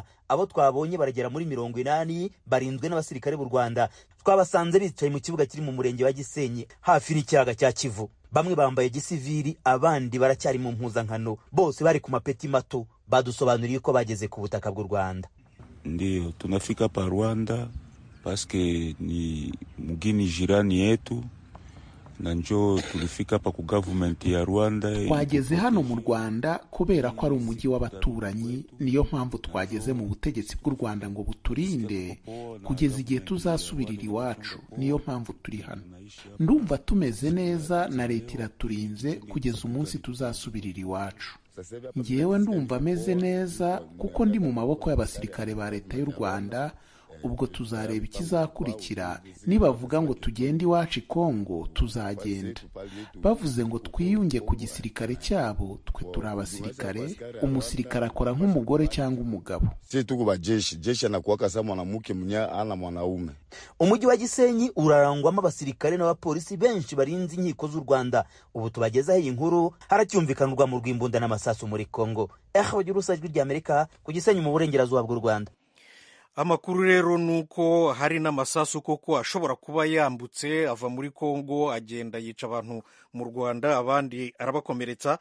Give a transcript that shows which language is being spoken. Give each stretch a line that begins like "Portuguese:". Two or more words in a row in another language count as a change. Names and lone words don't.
Kinyarwanda: Abo twabonye baragera muri 80 barinzwe n'abasirikare b'u Rwanda. Twabasanze bicaye mu kibuga kiri mu murenge wa Gisenyi hafi n'ikiyaga cya Kivu. Bamwe bambaye gisivili, abandi baracyari mu mpuzankano. Bose bari ku mapeti mato. Badusobanuriye ko bageze ku butaka bw'u Rwanda.
Swahili: Ndio tunafika pa Rwanda paske ni mgini jirani yetu. na njo tulifika hapa ku government ya Rwanda.
Kinyarwanda: Twageze hano mu Rwanda kubera ko ari umujyi w'abaturanyi, niyo mpamvu twageze mu butegetsi bw'u Rwanda ngo buturinde kugeza igihe tuzasubirira iwacu. Niyo mpamvu turi hano. Ndumva tumeze neza na leta iraturinze kugeza umunsi tuzasubirira iwacu. Njyewe ndumva ameze neza kuko ndi mu maboko y'abasirikare ba leta y'u Rwanda. Ubwo tuzareba ikizakurikira. Nibavuga ngo tugende iwacu i Kongo tuzagenda, bavuze ngo twiyunge ku gisirikare cyabo, twe turi abasirikare. Umusirikare akora nk'umugore cyangwa umugabo.
Swahili: Sisi tuko bajeshi, jeshi anakuwa kama mwanamke mnya ana mwanaume.
Kinyarwanda: Umujyi wa Gisenyi urarangwamo abasirikare n'abapolisi benshi barinze inkiko z'u Rwanda. Ubu tubagezaho iyi nkuru, haracyumvikanwa mu rw'imbunda n'amasasu muri Kongo. Bagira usajwi ry'Amerika ku Gisenyi mu burengerazuba bw'u Rwanda. Amakuru rero nuko hari n'amasasu koko ashobora kuba yambutse ava muri Kongo agenda yica abantu mu Rwanda, abandi arabakomeretsa.